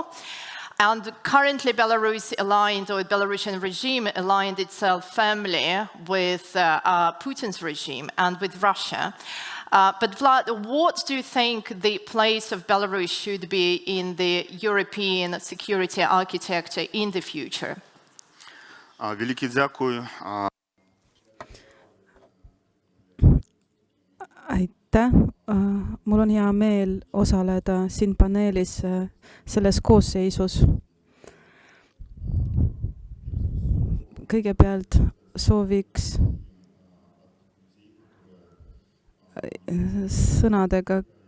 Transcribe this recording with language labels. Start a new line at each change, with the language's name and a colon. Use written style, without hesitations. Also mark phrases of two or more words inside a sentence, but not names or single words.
English: And currently Belarus aligned, or Belarusian regime aligned itself firmly with Putin's regime and with Russia. But Vlad, what do you think the place of Belarus should be in the European security architecture in the future?
Ukrainian: Великий дякую.
Estonian: Aitäh! Mul on hea meel osaleda siin paneelis selles koosseisus. Kõigepealt sooviks sõnadega